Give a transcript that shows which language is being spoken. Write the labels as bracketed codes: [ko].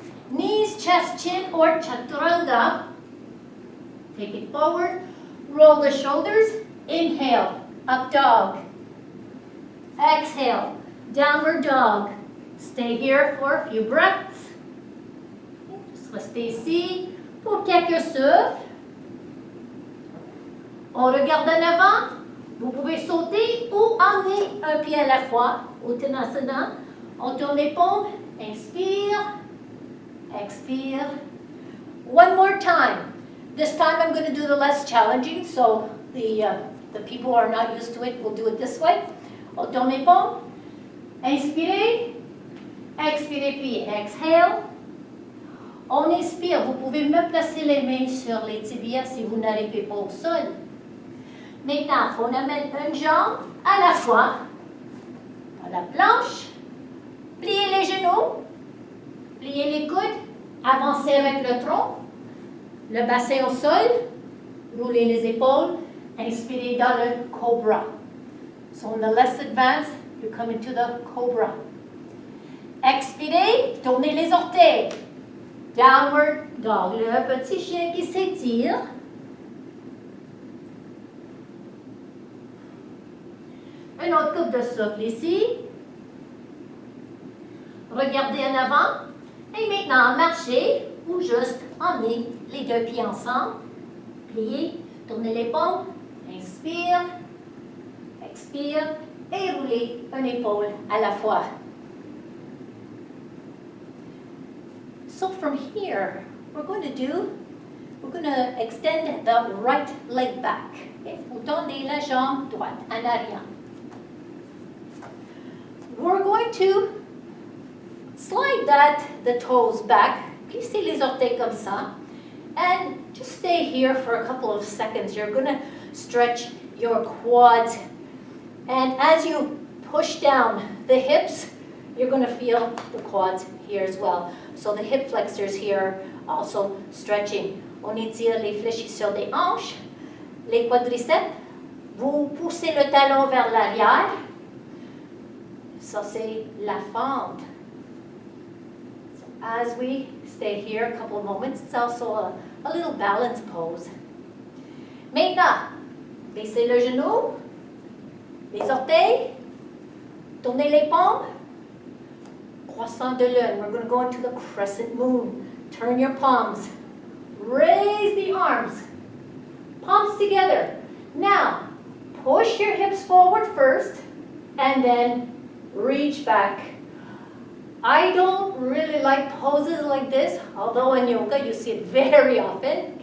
[en] Knees, chest, chin, or chaturanga. Take it forward. Roll the shoulders. Inhale, up dog. Exhale, downward dog. Stay here for a few breaths. [fr] Just restez ici pour quelques souffles. On regarde en avant. Vous pouvez sauter ou emmener un pied à la fois. Uttanasana. On tourne les paumes. Inspire. Expire. [en] One more time. This time I'm going to do the less challenging, so the people who are not used to it will do it this way. [fr] On tourne les paumes. Inspirez. Expirez, pliez. [en] Exhale. [fr] On inspire. Vous pouvez me placer les mains sur les tibias si vous n'arrivez pas au sol. Maintenant, on amène une jambe à la fois à la planche. Pliez les genoux. Pliez les coudes. Avancez avec le tronc. Le bassin au sol. Roulez les épaules. Inspirez dans le cobra. [en] So on the less advanced, you come into the cobra. [fr] Expirez, tournez les orteils. Downward dog, le petit chien qui s'étire. Une autre coupe de souffle ici. Regardez en avant. Et maintenant, marchez ou juste emmenez les deux pieds ensemble. Pliez, tournez les paumes. Inspire. Expire et roulez une épaule à la fois. [en] So from here, we're going to extend the right leg back. Okay? [fr] Vous tendez la jambe droite en arrière. [en] We're going to slide the toes back. [fr] Plissez les orteils comme ça. [en] And just stay here for a couple of seconds. You're going to stretch your quads. And as you push down the hips, you're going to feel the quads here as well. So the hip flexors here also stretching. [fr] On étire les fléchisseurs des hanches, les quadriceps. Vous poussez le talon vers l'arrière. Ça, c'est la fente [en] as we stay here a couple of moments, it's also a little balance pose. [fr] Maintenant, baissez le genou, les orteils, tournez les paumes, croissant de lune. [en] We're going to go into the crescent moon. Turn your palms, raise the arms, palms together. Now, push your hips forward first, and then reach back. I don't really like poses like this, although in yoga you see it very often.